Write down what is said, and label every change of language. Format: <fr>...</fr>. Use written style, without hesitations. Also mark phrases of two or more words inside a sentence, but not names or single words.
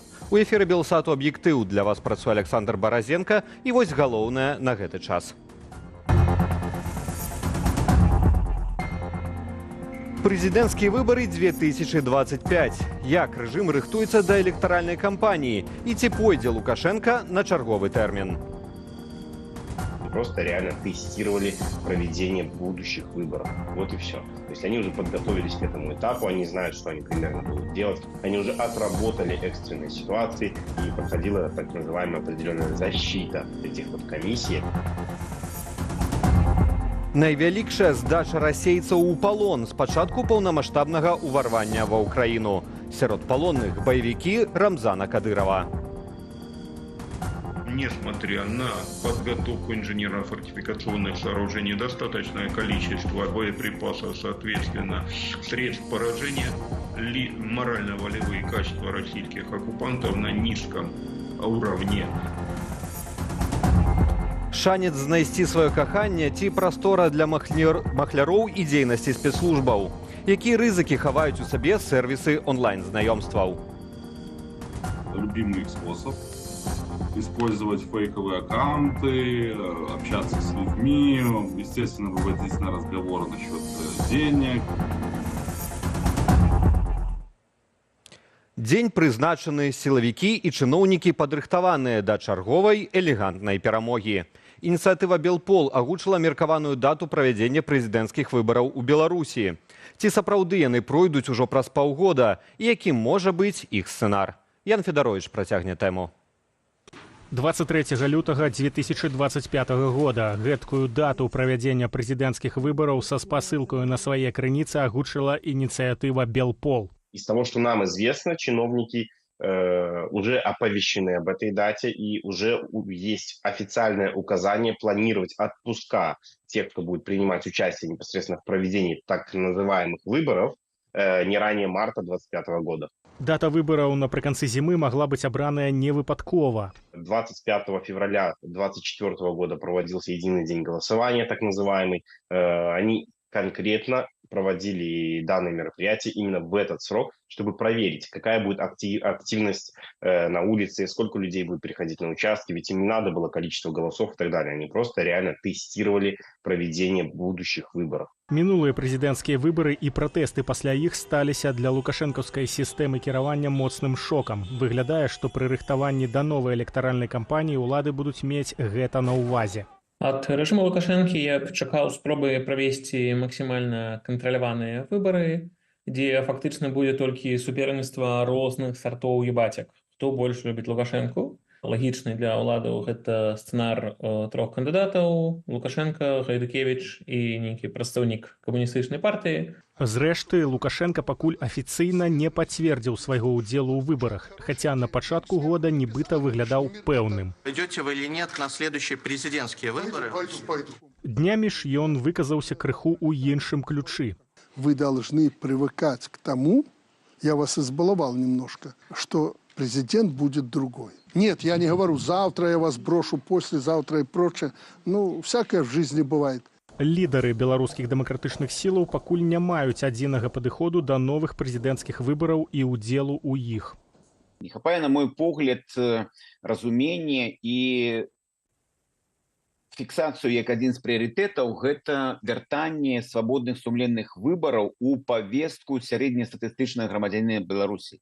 <be>У эфіры Белсату аб'ектыў для вас працуе Александр Баразенко, і вось галоўнае на гэты час. Прэзідэнцкія выбары 2025. Як рэжым рыхтуецца да электаральнай кампаніі і ці пойдзе Лукашенко на чарговы тэрмін?</be> <ru>Просто реально тестировали проведение будущих выборов. Вот и все. То есть они уже подготовились к этому этапу, они знают, что они примерно будут делать. Они уже отработали экстренные ситуации, и проходила так называемая определенная защита этих вот комиссий.</ru> <be>Найвялікшая здача расейцаў у палон з пачатку паўнамаштабнага ўварвання ва ўкраіну. Сярод палонных баевікі Рамзана Кадырова.</be> <ru>Несмотря на подготовку инженерно-фортификационных сооружений, достаточное количество боеприпасов, соответственно, средств поражения, морально-волевые качества российских оккупантов на низком уровне.</ru> <be>Шанец знайсці сваё каханне ці прастора для махляроў і дзейнасці спецслужбаў. Якія рызыкі хаваюць у сабе сервисы онлайн-знаёмстваў?</be> <ru>Любимый способ использовать фейковые аккаунты, общаться с людьми, естественно, выводить на разговор насчет денег.</ru> <be>Дзень прызначаны, сілавікі і чыноўнікі падрыхтаваныя да чарговай элегантнай перамогі. Ініцыятыва Белпол агучыла меркаваную дату правядзення прэзідэнцкіх выбараў у Беларусі. Ці сапраўды яны пройдуць ужо праз паўгода і якім можа быць іх сцэнар? Ян Федарович працягне тэму. 23 лютага 2025 года гэткую дату правядзення прэзідэнцкіх выбараў са спасылкаю на свае крыніцы агучыла ініцыятыва Белпол.</be> <ru>Из того, что нам известно, чиновники уже оповещены об этой дате, и уже есть официальное указание планировать отпуска тех, кто будет принимать участие непосредственно в проведении так называемых выборов не ранее марта 2025 года.</ru> <be>Дата выбораў напрыканцы зімы могла быть абраная не выпадкова.</be> <ru>25 февраля 2024 года проводился единый день голосования, так называемый. Они конкретно проводили данные мероприятия именно в этот срок, чтобы проверить, какая будет активность на улице, сколько людей будет приходить на участки, ведь им не надо было количество голосов и так далее. Они просто реально тестировали проведение будущих выборов.</ru> <be>Мінулыя прэзідэнцкія выбары і пратэсты пасля іх сталіся для лукашэнкаўскай сістэмы кіравання моцным шокам. Выглядае, што пры рыхтаванні да новай электаральнай кампаніі ўлады будуць мець гэта на ўвазе. Ад рэжыму Лукашэнкі я чакаў спробы правесці максімальна кантраляваныя выбары, дзе фактычна будзе толькі суперніцтва розных сартоў і бацяк. Хто больш любіць Лукашэнку? Лагічны для ўладаў гэта сцэнар трох кандыдатаў: Лукашенко, Гайдукевіч і нейкі прадстаўнік камуністычнай партыі. Зрэшты, Лукашенко пакуль афіцыйна не пацвердзіў свайго ўдзелу ў выбарах, хаця на пачатку года нібыта выглядаў пэўным.</be> <ru>Пойдете вы или нет на следующие президентские выборы?</ru> <be>Днямі ж ён выказаўся крыху ў іншым ключы.</be> <ru>Вы должны привыкать к тому, я вас избаловал немножко, что президент будет другой. Нет, я не говорю, завтра я вас брошу, послезавтра и прочее. Ну, всякое в жизни бывает.</ru> <be>Лідары беларускіх дэмакратычных сілаў пакуль не маюць адзінага падыходу да новых прэзідэнцкіх выбараў і ўдзелу ў іх. Не хапае, на мой погляд, разумення і фіксацыю як адзін з прыярытэтаў гэта вяртанне свабодных сумленных выбараў у павестку сярэднестатыстычнага грамадзяніна Беларусі.</be>